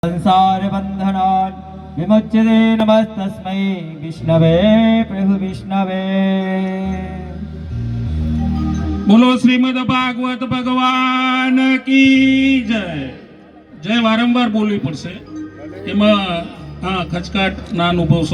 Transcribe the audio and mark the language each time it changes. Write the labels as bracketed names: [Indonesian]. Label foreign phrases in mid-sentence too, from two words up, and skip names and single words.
[Sanskrit] संसार बंधनान् विमुच्यते नमस्तस्मै विष्णवे प्रभु विष्णवे। [Hindi] बोलो श्रीमद भागवत भगवान की जय। [Gujarati] जय वारंवार बोलवी पड़शे एमां खचकाट ना अनुभवशो।